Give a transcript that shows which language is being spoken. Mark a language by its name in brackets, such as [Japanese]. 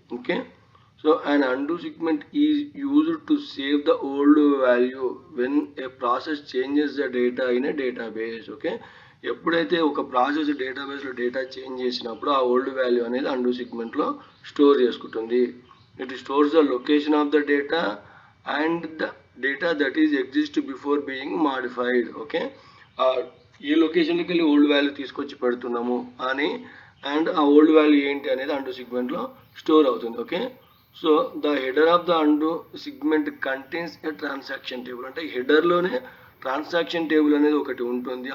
[English] Okay, so an undo segment is used to save the old value when a process changes the data in a database. [Telugu] Okay, ఎప్పుడైతే ఒక process డేటాబేస్లో data change చేసినప్పుడు ఆ old value అనేది and సెగ్మెంట్లో store చేసుకుంటుంది. [English] It stores the location of the data and the data that is exist before being modified. [Telugu] Okay, ఈ లొకేషన్కి వెళ్ళి ఓల్డ్ వాల్యూ తీసుకొచ్చి పెడుతున్నాము అని అండ్ ఆ ఓల్డ్ వాల్యూ ఏంటి అనేది అండు సెగ్మెంట్లో స్టోర్ అవుతుంది. [English] Okay, so the header of the undo segment contains a transaction table. [Telugu] అంటే హెడర్లోనే ట్రాన్సాక్షన్ టేబుల్ అనేది ఒకటి ఉంటుంది.